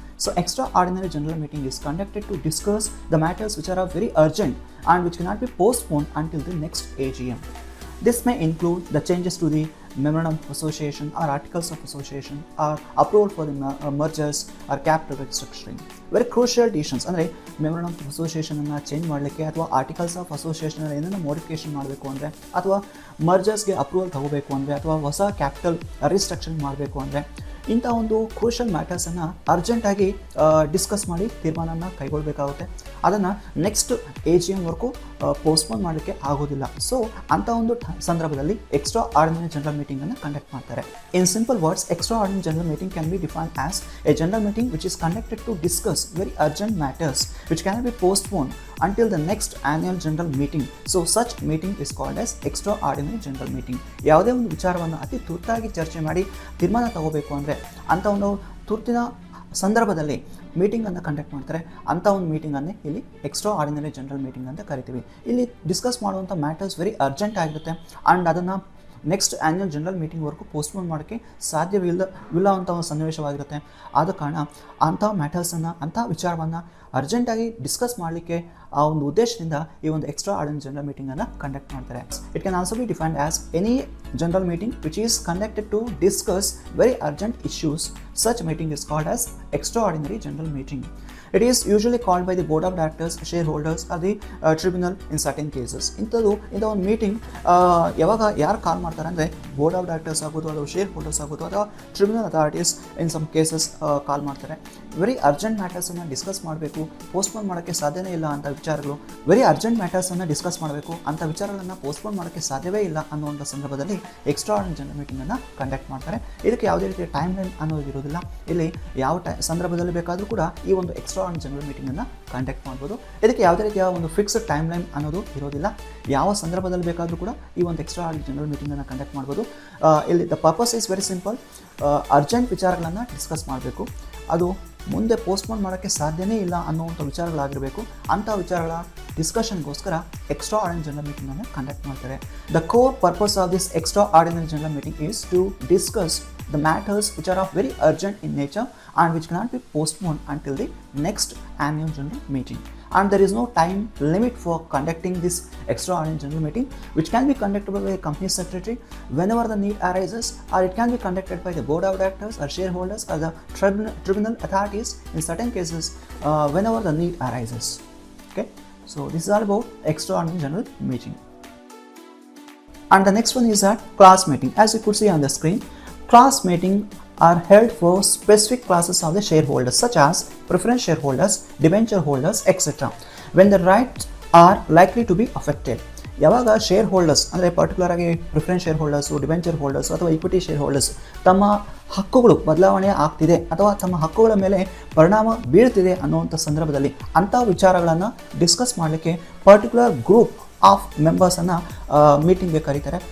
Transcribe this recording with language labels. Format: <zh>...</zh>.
<en>So extraordinary general meeting is conducted to discuss the matters which are very urgent and which cannot be postponed until the next AGM. This may include the changes to the memorandum of association or articles of association or approval for the mergers or capital restructuring. Very crucial decisions</en> <kn>ಅಂದರೆ memorandum of association ಅನ್ನು change ಮಾಡಲಿಕ್ಕೆ ಅಥವಾ articles of association ಏನೇನೋ modification ಮಾಡಬೇಕು ಅಂದರೆ ಅಥವಾ ಮರ್ಜರ್ಸ್ಗೆ approval ತಗೋಬೇಕು ಅಂದರೆ ಅಥವಾ ಹೊಸ ಕ್ಯಾಪಿಟಲ್ ರಿಸ್ಟ್ರಕ್ಚರಿಂಗ್ ಮಾಡಬೇಕು ಅಂದರೆ ಇಂಥ ಒಂದು ಕ್ರೂಷಲ್ ಮ್ಯಾಟರ್ಸನ್ನು ಅರ್ಜೆಂಟಾಗಿ ಡಿಸ್ಕಸ್ ಮಾಡಿ ತೀರ್ಮಾನನ ಕೈಗೊಳ್ಳಬೇಕಾಗುತ್ತೆ. ಅದನ್ನು ನೆಕ್ಸ್ಟ್ AGMವರೆಗೂ ಪೋಸ್ಟ್ಪೋನ್ ಮಾಡಲಿಕ್ಕೆ ಆಗೋದಿಲ್ಲ. ಸೊ ಅಂಥ ಒಂದು ಸಂದರ್ಭದಲ್ಲಿ ಎಕ್ಸ್ಟ್ರಾ ಆರ್ಡಿನರಿ ಜನರಲ್ ಮೀಟಿಂಗನ್ನು ಕಂಡಕ್ಟ್ ಮಾಡ್ತಾರೆ.</kn> <en>In simple words, extraordinary general meeting can be defined as a general meeting which is conducted to discuss very urgent matters which can be postpone until the next annual general meeting. So such meeting is called as extraordinary general meeting.</en> <kn>ಯಾವುದೇ ಒಂದು ವಿಚಾರವನ್ನು ಅತಿ ತುರ್ತಾಗಿ ಚರ್ಚೆ ಮಾಡಿ ತೀರ್ಮಾನ ತಗೋಬೇಕು ಅಂದರೆ ಅಂಥ ಒಂದು ತುರ್ತಿನ ಸಂದರ್ಭದಲ್ಲಿ ಮೀಟಿಂಗನ್ನು ಕಂಡಕ್ಟ್ ಮಾಡ್ತಾರೆ. ಅಂಥ ಒಂದು ಮೀಟಿಂಗನ್ನೇ ಇಲ್ಲಿ ಎಕ್ಸ್ಟ್ರಾ ಆರ್ಡಿನರಿ ಜನರಲ್ ಮೀಟಿಂಗ್ ಅಂತ ಕರಿತೀವಿ. ಇಲ್ಲಿ ಡಿಸ್ಕಸ್ ಮಾಡುವಂಥ ಮ್ಯಾಟರ್ಸ್ ವೆರಿ ಅರ್ಜೆಂಟ್ ಆಗಿರುತ್ತೆ ಆ್ಯಂಡ್ ಅದನ್ನು ನೆಕ್ಸ್ಟ್ ಆ್ಯನ್ಯುವಲ್ ಜನರಲ್ ಮೀಟಿಂಗ್ವರೆಗೂ ಪೋಸ್ಟ್ಪೋನ್ ಮಾಡೋಕ್ಕೆ ಸಾಧ್ಯವಿಲ್ಲ ಅಂತ ಒಂದು ಸನ್ನಿವೇಶವಾಗಿರುತ್ತೆ. ಆದ ಕಾರಣ ಅಂಥ ಮ್ಯಾಟರ್ಸನ್ನು ಅಂಥ ವಿಚಾರವನ್ನು ಅರ್ಜೆಂಟಾಗಿ ಡಿಸ್ಕಸ್ ಮಾಡಲಿಕ್ಕೆ ಆ ಒಂದು ಉದ್ದೇಶದಿಂದ ಈ ಒಂದು ಎಕ್ಸ್ಟ್ರಾ ಆರ್ಡಿನರಿ ಜನರಲ್ ಮೀಟಿಂಗನ್ನು ಕಂಡಕ್ಟ್ ಮಾಡ್ತಾರೆ.</kn> <en>It can also be defined as any general meeting which is conducted to discuss very urgent issues. Such meeting is called as extraordinary general meeting. It is usually called by the board of directors, shareholders or the tribunal in certain cases.</en> <kn>ಇಂಥ ಒಂದು meeting ಯಾವಾಗ ಯಾರು ಕಾಲ್ ಮಾಡ್ತಾರೆ ಅಂದರೆ board of directors ಆಗ್ಬೋದು ಅಥವಾ share holders ಆಗ್ಬೋದು ಅಥವಾ tribunal authorities</kn> <en>in some cases</en> <kn>ಕಾಲ್ ಮಾಡ್ತಾರೆ. ವೆರಿ ಅರ್ಜೆಂಟ್ ಮ್ಯಾಟರ್ಸನ್ನು ಡಿಸ್ಕಸ್ ಮಾಡಬೇಕು, ಪೋಸ್ಟ್ಪೋನ್ ಮಾಡೋಕ್ಕೆ ಸಾಧ್ಯವೇ ಇಲ್ಲ ಅಂತ ವಿಚಾರಗಳು, ವೆರಿ ಅರ್ಜೆಂಟ್ ಮ್ಯಾಟರ್ಸನ್ನು ಡಿಸ್ಕಸ್ ಮಾಡಬೇಕು, ಅಂಥ ವಿಚಾರಗಳನ್ನು ಪೋಸ್ಟ್ಪೋನ್ ಮಾಡೋಕ್ಕೆ ಸಾಧ್ಯವೇ ಇಲ್ಲ ಅನ್ನುವಂಥ ಸಂದರ್ಭದಲ್ಲಿ ಎಕ್ಸ್ಟ್ರಾ ಆರ್ಡಿನರಿ ಜನರಲ್ ಮೀಟಿಂಗನ್ನು ಕಂಡಕ್ಟ್ ಮಾಡ್ತಾರೆ. ಇದಕ್ಕೆ ಯಾವುದೇ ರೀತಿಯ ಟೈಮ್ ಲೈನ್ ಅನ್ನೋದು ಇರೋದಿಲ್ಲ. ಇಲ್ಲಿ ಯಾವ ಸಂದರ್ಭದಲ್ಲಿ ಬೇಕಾದರೂ ಕೂಡ ಈ ಒಂದು ಎಕ್ಸ್ಟ್ರಾ ಆರ್ಡಿನರಿ ಜನರಲ್ ಮೀಟಿಂಗನ್ನು ಕಂಡಕ್ಟ್ ಮಾಡ್ಬೋದು. ಇದಕ್ಕೆ ಯಾವುದೇ ರೀತಿಯ ಒಂದು ಫಿಕ್ಸ್ಡ್ ಟೈಮ್ ಲೈನ್ ಅನ್ನೋದು ಇರೋದಿಲ್ಲ. ಯಾವ ಸಂದರ್ಭದಲ್ಲಿ ಬೇಕಾದರೂ ಕೂಡ ಈ ಒಂದು ಎಕ್ಸ್ಟ್ರಾ ಆರ್ಡಿನರಿ ಜನರಲ್ ಮೀಟಿಂಗನ್ನು ಕಂಡಕ್ಟ್ ಮಾಡ್ಬೋದು. ಇಲ್ಲಿ</kn> <en>The purpose is very simple.</en> <kn>Urgent ವಿಚಾರಗಳನ್ನು ಡಿಸ್ಕಸ್ ಮಾಡಬೇಕು, ಅದು ಮುಂದೆ ಪೋಸ್ಟ್ಪೋನ್ ಮಾಡೋಕ್ಕೆ ಸಾಧ್ಯನೇ ಇಲ್ಲ ಅನ್ನುವಂಥ ವಿಚಾರಗಳಾಗಿರಬೇಕು. ಅಂಥ ವಿಚಾರಗಳ ಡಿಸ್ಕಷನ್ಗೋಸ್ಕರ ಎಕ್ಸ್ಟ್ರಾ ಆರ್ಡಿನರಿ ಜನರಲ್ ಮೀಟಿಂಗನ್ನು ಕಂಡಕ್ಟ್ ಮಾಡ್ತಾರೆ.</kn> <en>The core purpose of this extraordinary general meeting is to discuss the matters which are of very urgent in nature and which cannot be postponed until the next annual general meeting. And there is no time limit for conducting this extraordinary general meeting, which can be conducted by the company secretary whenever the need arises, or it can be conducted by the board of directors or shareholders or the tribunal authorities in certain cases whenever the need arises. Okay, so this is all about extraordinary general meeting. And the next one is that class meeting. As you could see on the screen, class meeting are held for specific classes of the shareholders such as preference shareholders, debenture holders, etc. when the rights are likely to be affected.</en> <kn>ಯಾವಾಗ share holders ಅಂದರೆ particular ಆಗಿ preference share holders, debenture holders ಅಥವಾ equity share holders ತಮ್ಮ ಹಕ್ಕುಗಳು ಬದಲಾವಣೆ ಆಗ್ತಿದೆ ಅಥವಾ ತಮ್ಮ ಹಕ್ಕುಗಳ ಮೇಲೆ ಪರಿಣಾಮ ಬೀಳ್ತಿದೆ ಅನ್ನುವಂಥ ಸಂದರ್ಭದಲ್ಲಿ ಅಂಥ ವಿಚಾರಗಳನ್ನು ಡಿಸ್ಕಸ್ ಮಾಡಲಿಕ್ಕೆ ಪರ್ಟಿಕ್ಯುಲರ್ ಗ್ರೂಪ್ ಆಫ್ ಮೆಂಬರ್ಸನ್ನು ಮೀಟಿಂಗ್ಗೆ ಕರೀತಾರೆ.</kn>